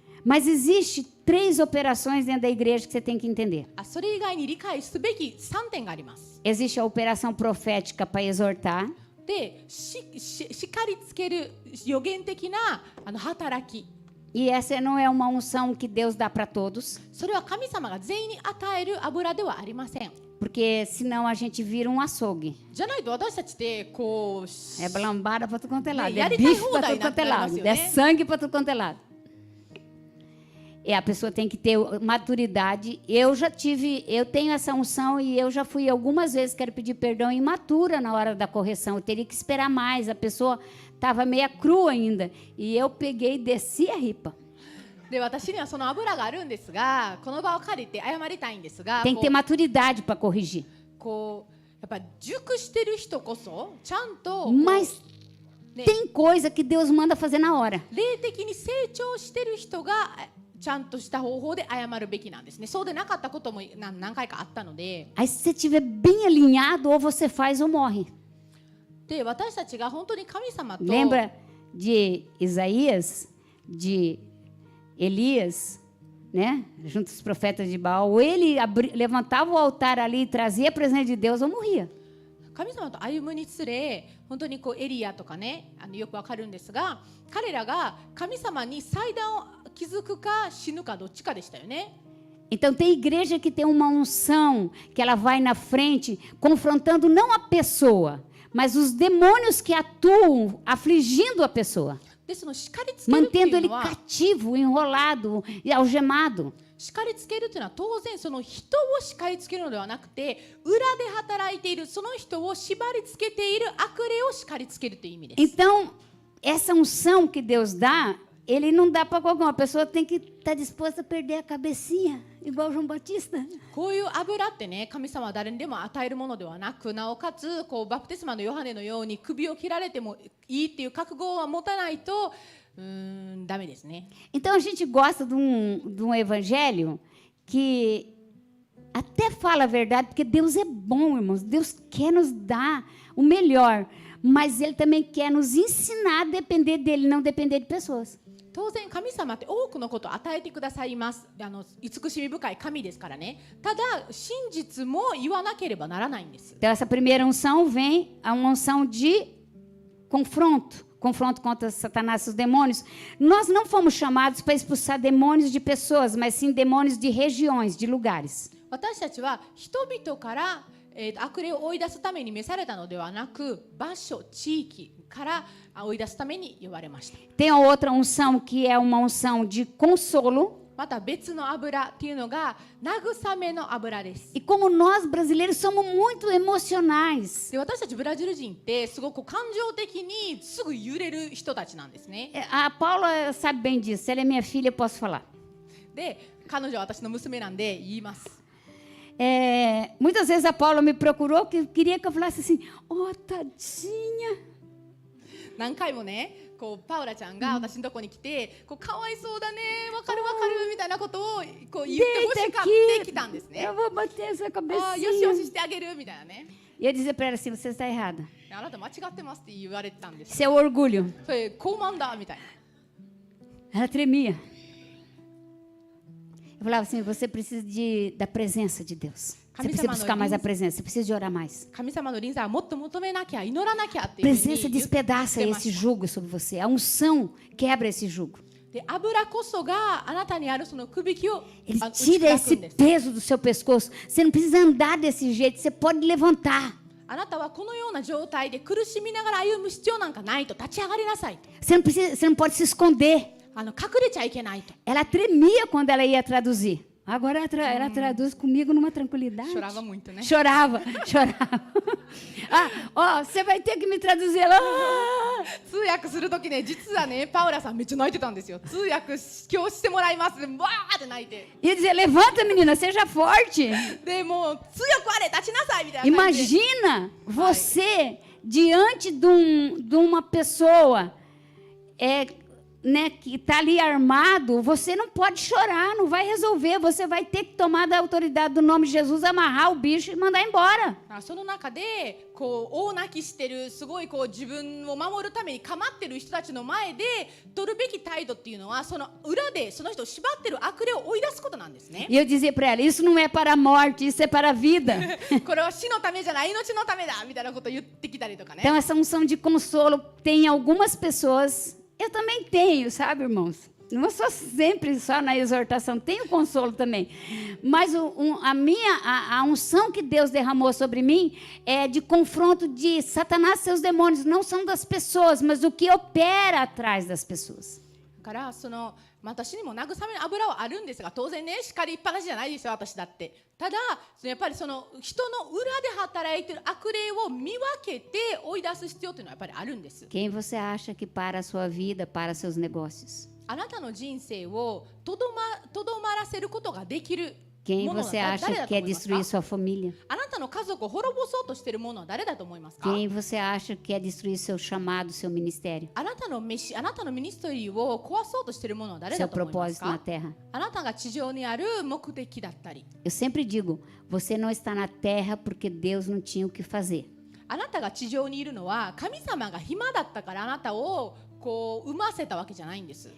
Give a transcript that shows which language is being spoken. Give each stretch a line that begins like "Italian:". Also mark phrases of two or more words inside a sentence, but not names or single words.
Portuguese: Mas existe 3 operações dentro da igreja que você tem que entender.
Japanese: それ以外に理解すべき3点があります。
Portuguese: Existe a operação profética para exortar.
Japanese: で、叱りつける予言的な働き。
Portuguese: E essa não é uma unção que Deus dá para todos.
Japanese: それは神様が全員に与える油ではありません。
Portuguese: Porque senão a gente vira um açougue.
Japanese: じゃないと私たちってこう
Portuguese: É lambada para tudo quanto é lado. E É ali bife tem para ruda tudo quanto é aí na lado. negócio, É né? sangue para tudo quanto é lado. E a pessoa tem que ter maturidade. Eu tenho essa unção e eu já fui algumas vezes, quero pedir perdão, imatura na hora da correção. Eu teria que esperar mais. A pessoa estava meia crua ainda. E eu peguei e desci a ripa.
Japanese: で私にはその油があるんですが、この場を借りて謝りたいんですが、
Portuguese: Tem que ter maturidade para corrigir.
Japanese: こうやっぱ熟してる人こそちゃんと
Portuguese: Mas
Japanese: ね、
Portuguese: tem coisa que Deus manda fazer na hora.
Japanese: 霊的に成長してる人がちゃんとした方法で謝るべきなんですね。そうでなかったことも何回かあったので。
Portuguese: Aí se você estiver bem alinhado, ou você faz ou morre.
Japanese: で私たちが本当に神様と
Portuguese: Lembra de Isaías, de Elias, né? Junto aos profetas de Baal, ou ele levantava o altar ali e trazia a presença de Deus, ou morria.
Japanese: 神様と歩むにつれ、本当にこうエリアとかね、よくわかるんですが、彼らが神様に祭壇を築くか死ぬかどっちかでしたよね。
Portuguese: Então tem igreja que tem uma unção que ela vai na frente confrontando não a pessoa, mas os demônios que atuam afligindo a pessoa,
Japanese: でその叱りつけるってい
Portuguese: mantendo
Japanese: う
Portuguese: ele
Japanese: のは、
Portuguese: cativo, enrolado e algemado.
Japanese: 叱りつけるっていうのは当然その人を叱りつけるのではなくて、裏で働いているその人を縛りつけている悪霊を叱りつけるという意味です。
Portuguese: Então essa unção que Deus dá, ele não dá para qualquer uma. A pessoa tem que estar disposta a perder a cabecinha, igual João Batista.
Japanese: こういう油ってね、神様は誰にでも与えるものではなく、なおかつこうバプテスマのヨハネのように首を切られてもいいっていう覚悟は持たないとダメですね。
Portuguese: Então a gente gosta de um evangelho que até fala a verdade, porque Deus é bom, irmãos. Deus quer nos dar o melhor, mas Ele também quer nos ensinar a depender dEle, não depender de pessoas.
Japanese: 当然神様って多くのことを与えてくださいます。慈しみ深い神ですからね。ただ真実も言わなければならないんです。
Portuguese: Então essa primeira unção vem a uma unção de confronto contra Satanás e os demônios. Nós não fomos chamados para expulsar demônios de pessoas, mas sim demônios de regiões, de lugares.
Japanese: 私たちは人々から悪霊を追い出すために召されたのではなく、場所、地域から追い出すために呼ばれました。
Portuguese: Tem a outra unção que é uma unção de consolo.
Japanese: また別の油っていうのが慰めの油です。
Portuguese: E como nós brasileiros somos muito emocionais,
Japanese: で私たちブラジル人ってすごく感情的にすぐ揺れる人たちなんですね。
Portuguese: a Paula sabe bem disso, ela é minha filha, eu posso falar.
Japanese: で彼女は私の娘なんで言います。
Portuguese: Muitas vezes a Paula me procurou que queria que eu falasse assim, oh, tadinha.
Japanese: 何回もね、こうパウラちゃんが私のとこに来て、こうかわいそうだね、わかるわかるみたいなことをこう言ってほしかってきたんですね。
Portuguese: Eu vou bater essa
Japanese: ああ、よしよ
Portuguese: cabecinha.
Japanese: ししてあげるみたいなね。
Portuguese: E eu dizia para ela assim, você está errada.
Japanese: あなた間違ってますって言われてたんです。
Portuguese: Seu orgulho.
Japanese: それ高慢だみたいな。
Portuguese: Ela tremia. Eu falava assim, você precisa da presença de Deus. Você precisa buscar mais a presença, você precisa de orar mais.
Japanese: 神様の臨在はもっと求めなきゃ、祈らなきゃっていうふうに
Portuguese: Presença
Japanese: 言って
Portuguese: despedaça
Japanese: ました。
Portuguese: esse jugo sobre você. A unção quebra esse jugo.
Japanese: で、油こそがあなたにあるそのくびきを
Portuguese: Ele
Japanese: 打ち
Portuguese: tira
Japanese: 砕く
Portuguese: esse
Japanese: んです。
Portuguese: peso do seu pescoço. Você não precisa andar desse jeito, você pode levantar.
Japanese: あなたはこのような状態で苦しみながら歩む必要なんかないと、立ち上がりなさい。
Portuguese: Você não pode se esconder.
Japanese: 隠れちゃいけないと。
Portuguese: Ela tremia quando ela ia traduzir. Agora ela traduz comigo numa tranquilidade. chorava muito, né? Chorava. Você vai ter que me traduzir. Ela,
Japanese: 通訳するときね、実はね、パウラさんめっちゃ泣いてたんですよ。通訳今日してもらいますで、わーって泣いて。
Portuguese: ia dizer, levanta, menina, seja forte.
Japanese: で、もう通訳あれ立ちなさいみたいな感じで。
Portuguese: Imagina você diante de uma pessoa que está ali armado, você não pode chorar, não vai resolver. Você vai ter que tomar da autoridade do nome de Jesus, amarrar o bicho e mandar embora.
Japanese: その中でこう大泣きしてる、すごいこう自分を守るために構ってる人たちの前で取るべき態度っていうのは、その裏でその人を縛ってる悪霊を追い出すことなんですね。
Portuguese: E eu dizia para ela, isso não é para a morte, isso é para a vida.
Japanese: これは死のためじゃない、命のためだみたいなことを言ってきたりとかね。
Portuguese: Então essa unção de consolo tem algumas pessoas, eu também tenho, sabe, irmãos? Não sou sempre só na exortação, tenho consolo também. Mas a unção que Deus derramou sobre mim é de confronto de Satanás e seus demônios. Não são das pessoas, mas o que opera atrás das pessoas.
Japanese: だからその私にも慰めの油はあるんですが、当然ね、叱りっぱなしじゃないですよ、私だって。ただやっぱりその人の裏で働いてる悪霊を見分けて追い出す必要というのはやっぱりあるんです。
Portuguese: Quem você acha que para a sua vida, para seus negócios?
Japanese: あなたの人生をとどまらせることができる
Portuguese: Quem
Japanese: ものは
Portuguese: você
Japanese: 誰
Portuguese: acha
Japanese: だ
Portuguese: que
Japanese: と
Portuguese: quer
Japanese: 思います
Portuguese: destruir
Japanese: か？
Portuguese: sua família?
Japanese: あなたの家族を滅ぼそうとしているものは誰だと思いますか？
Portuguese: Quem você acha que quer destruir seu chamado, seu ministério,
Japanese: あなたのミニストリーを壊そうとしているものは誰
Portuguese: seu
Japanese: だと思います
Portuguese: propósito na
Japanese: か？
Portuguese: terra?
Japanese: あなたが地上にある目的だったり、
Portuguese: Eu sempre digo, você não está na terra porque Deus não tinha o que fazer.
Japanese: あなたが地上にいるのは神様が暇だったからあなたをこう産ませたわけじゃないんです。